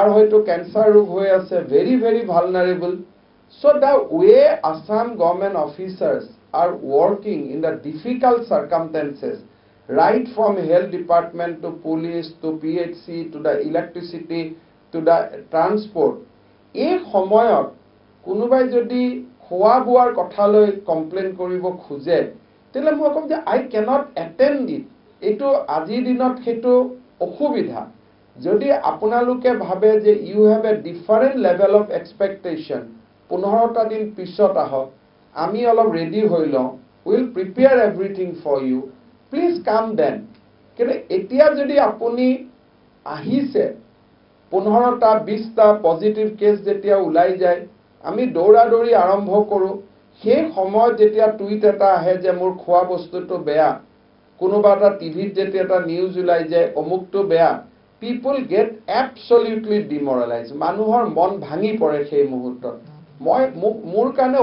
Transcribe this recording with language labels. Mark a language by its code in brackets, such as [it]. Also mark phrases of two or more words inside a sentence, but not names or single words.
[as] হয়তো ক্যান্সাৰ ৰোগ হৈ আছে [en] very very vulnerable so the way Assam government officers are working in the difficult circumstances right from health department to police to PHC to the electricity to the transport [as] এই সময়ত কোনোবাই যদি খোৱা বোৱাৰ কথালৈ কমপ্লেইন কৰিব খোজে তেলে মই কম যে [en] I cannot attend it [as] এইটো আজিৰ দিনত সেইটো অসুবিধা যদি আপোনালোকে ভাবে যে [en] you have a different level of expectation [as] 15টা দিন পিছত আহক আমি অলপ ৰেডি হৈ লওঁ [en] will prepare everything for you please come then [as] কিন্তু এতিয়া যদি আপুনি আহিছে 15টা 20টা পজিটিভ কেছ যেতিয়া ওলাই যায় আমি দৌৰা-দৌৰি আৰম্ভ কৰোঁ সেই সময়ত যেতিয়া টুইট এটা আহে যে মোৰ খোৱা বস্তুটো বেয়া কোনোবা এটা টিভিত যেতিয়া এটা নিউজ ওলাই যায় অমুকটো বেয়া [en] people get absolutely demoralize [as] মানুহৰ মন ভাঙি পৰে সেই মুহূৰ্তত মই মোৰ কাৰণে